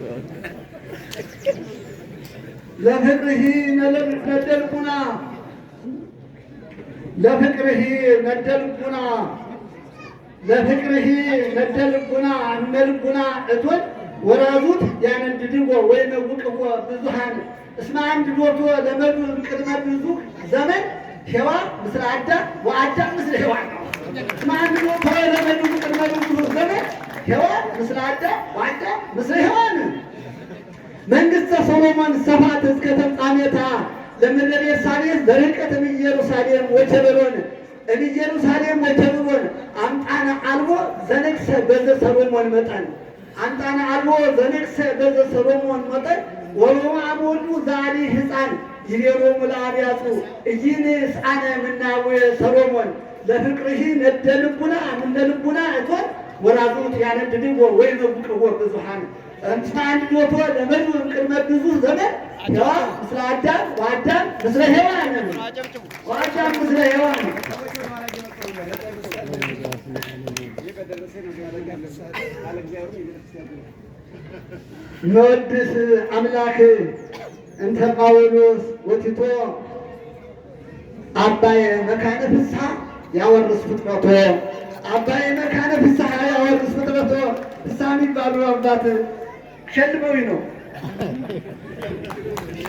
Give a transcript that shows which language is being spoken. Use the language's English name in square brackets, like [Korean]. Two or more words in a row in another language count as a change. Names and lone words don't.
[Geez] ለፍቅርሂ ነደ ልቡና ለፍቅርሂ ነደ ልቡና ለፍቅርሂ ነደ ልቡና እምነ ልቡና እቶን ወራዙት ያነድድዎ ወይመጉቅዎ ብዙኃን እስመ አንድዶቶ ለመዱ እምቅድመ ብዙ ዘመን ሔዋን ምስለ አዳም ወአዳም ምስለ ሔዋን እስመ አንድዶቶ ለመዱ እምቅድመ ብዙ ዘመን ሔዋን ምስለ አዳም ወአዳም ምስለ ሔዋን መንግሥተ ሰሎሞን ሰፋት እስከ ተፍጻሜታ ለምድረ ቤርሳቤህ ዘርቀት እምኢየሩሳሌም ወኬብሮን እምኢየሩሳሌም ወኬብሮን አምጣነ አልቦ ዘነግሠ በዘ ሰሎሞን መጠን አምጣነ አልቦ ዘነግሠ በዘ ሰሎሞን መጠን ወሮብዓም ወልዱ ዘአዲ ሕፃን ይቤሎሙ ለአብያጡ ኢይንሣነ እምነ አቡየ ሰሎሞን ለፍቅርሂ ነደ ልቡና እምነ ልቡና እቶን ወራዙት ያነድድዎ ወይመጉቅዎ ብዙኃን እስመ አንድዶቶ ለመዱ እምቅድመ ብዙ ዘመን ሔዋን ምስለ አዳም ወአዳም ምስለ ሔዋን ወአዳም ምስለ ሔዋን ንወድስ አምላክ እንተ ጳውሎስ ወቲቶ አባየ መካነ ፍስሐ ያወርስ ፍጥረቶ አባየ መካነ ፍስሐ ያወርስ ፍጥረቶ [Amharic] ፍስሐ የሚባሉ አባት ሸልመውኝ ነው።